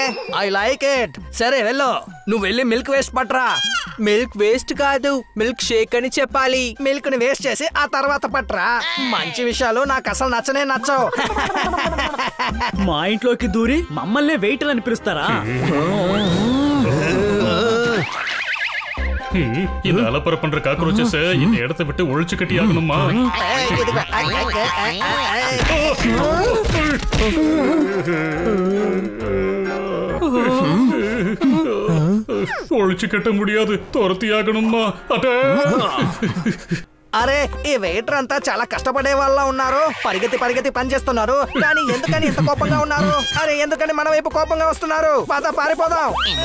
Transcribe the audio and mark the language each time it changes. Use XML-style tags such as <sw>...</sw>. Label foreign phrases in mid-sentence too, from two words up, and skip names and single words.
<en>I like it.</en> <te>సరే వెళ్ళు. నువ్వు వెళ్ళి</te> <en>milk waste</en> <te>పట్రా.</te> <en>milk waste</en> <te>కాదు,</te> <en>milk shake</en> <te>అని చెప్పాలి. మిల్క్ ని వేస్ట్ చేసి ఆ తర్వాత పట్రా. మంచి విషయాలు నాకు అసలు నచ్చనే నచ్చవు. మా ఇంట్లోకి దూరి మమ్మల్ని వెయిటర్ అని పిలుస్తారా?</te> <ta>இந்த அலப்பற பண்ற காக்ரோச்சஸ் இந்த இடத்தை விட்டு ஒழிச்சு கட்டி ஆகணுமா? ஒழிச்சு கட்ட முடியாது, துரத்தி ஆகணுமா?</ta> <te>అరే ఈ వెయిటర్ అంతా చాలా కష్టపడే వాళ్ళ ఉన్నారు. పరిగెత్తి పరిగెత్తి పని చేస్తున్నారు. కానీ ఎందుకని ఇంత కోపంగా ఉన్నారు? అరే ఎందుకని మన వైపు కోపంగా వస్తున్నారు?</te>